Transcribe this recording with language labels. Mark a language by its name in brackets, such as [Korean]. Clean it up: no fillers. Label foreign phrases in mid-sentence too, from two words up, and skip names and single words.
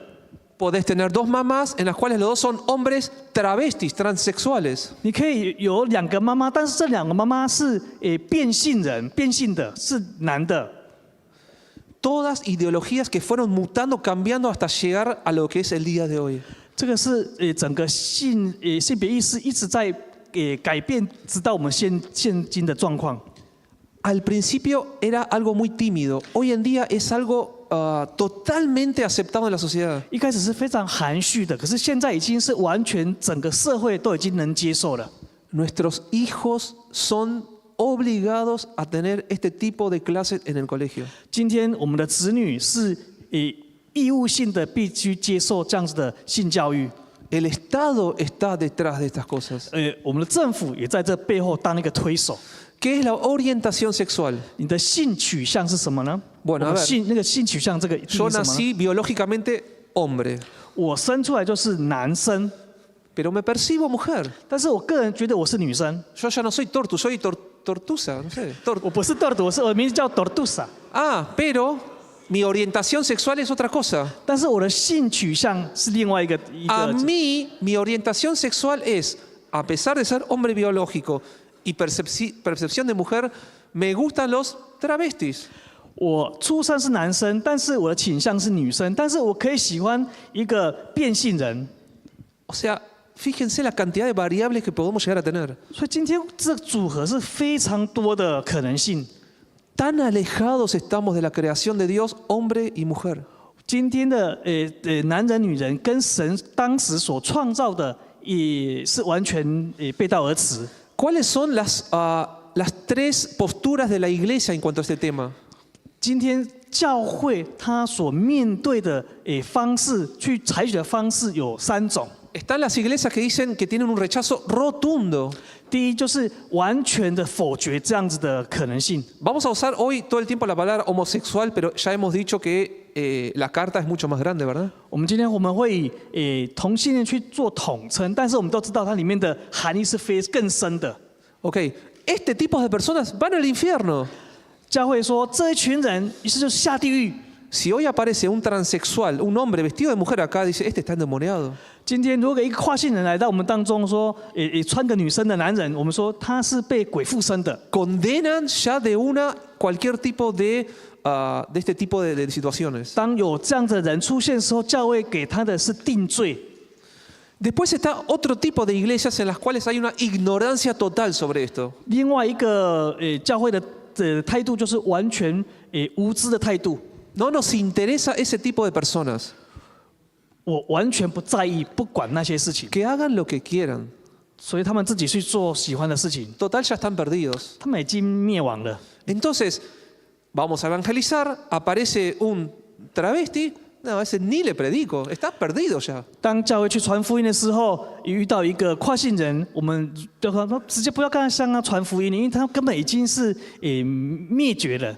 [Spanish] Podés tener dos mamás en las cuales los dos son hombres travestis, transexuales. [Chinese] 你可以有两个妈妈，但是这两个妈妈是变性人，变性的是男的。 [Spanish] Todas ideologías que fueron mutando, cambiando hasta llegar a lo que es el día de hoy. [Chinese] 这个是整个性别意识一直在改变，直到我们现今的状况。 [Spanish] Al principio era algo muy tímido, hoy en día es algo totalmente aceptado en la sociedad. [Chinese] 一开始是非常含蓄的，可是现在已经是完全整个社会都已经能接受了。 [Spanish] Nuestros hijos son obligados a tener este tipo de clases en el colegio. [Chinese] 今天我们的子女是义务性的必须接受这样子的性教育。 [Spanish] El Estado está detrás de estas cosas. [Chinese] 我们的政府也在这背后当一个推手。 [Spanish] ¿Qué es la orientación sexual? [Chinese] 你的性取向是什么呢？ [Spanish] Bueno, a ver. [Chinese] 那个性取向这个意义 [Spanish] Yo [Chinese] 是什么呢？ [Spanish] nací biológicamente hombre, [Chinese] 我生出来就是男生， [Spanish] pero me percibo mujer. [Chinese] 但是我个人觉得我是女生。 [Spanish] Yo ya no soy tortu, soy tortusa, no sé. [Chinese] 我不是 tortu， 我的名字叫 tortusa， [Spanish] Pero mi orientación sexual es otra cosa. [Chinese] 但是我的性取向是另外一个。 [Spanish] A mí, mi orientación sexual es, a pesar de ser hombre biológico y percepción de mujer, me gustan los travestis. [Chinese] 我出生是男生，但是我的倾向是女生，但是我可以喜欢一个变性人。 [Spanish] O sea, fíjense la cantidad de variables que podemos llegar a tener. [Chinese] 所以今天这个组合是非常多的可能性。 [Spanish] Tan alejados estamos de la creación de Dios, hombre y mujer. [Chinese] 今天的男人女人跟神当时所创造的也是完全背道而驰。 [Spanish] ¿Cuáles son las tres posturas de la iglesia en cuanto a este tema? [Chinese] 今天教会他所面对的方式，去采取的方式有3种。 [Spanish] Están las iglesias que dicen que tienen un rechazo rotundo. [Chinese] 第一就是完全的否决这样子的可能性。 [Spanish] Vamos a usar hoy todo el tiempo la palabra homosexual, pero ya hemos dicho que la carta es mucho más grande, ¿verdad? [Chinese] 我们今天会以同性恋去做统称，但是我们都知道它里面的含义是更深的。 [Spanish] Ok, este tipo de personas van al infierno. [Chinese] 教会说这一群人，于是就下地狱。 [Spanish] Si hoy aparece un transexual, un hombre vestido de mujer acá, dice, este está endemoniado. [Chinese] 今天如果一个跨性人来到我们当中说，穿个女生的男人，我们说他是被鬼附身的。 [Spanish] Condenan ya de una cualquier tipo de este tipo de situaciones. [Chinese] 当有这样的人出现的时候，教会给他的是定罪。 [Spanish] Después está otro tipo de iglesias en las cuales hay una ignorancia total sobre esto. [Chinese] 另外一个教会的态度就是完全无知的态度。 [Spanish] No nos interesa ese tipo de personas. [Chinese] 我完全不在意，不管那些事情， [Spanish] Que hagan lo que quieran. [Chinese] 所以他们自己去做喜欢的事情。 [Spanish] Total ya están perdidos. [Chinese] 他们已经灭亡了。 [Spanish] Entonces, vamos a evangelizar, aparece un travesti, no, ese ni le predico, está perdido ya. [Chinese] 当教会去传福音的时候，遇到一个跨性人，我们就说直接不要跟他向他传福音，因为他根本已经是灭绝了。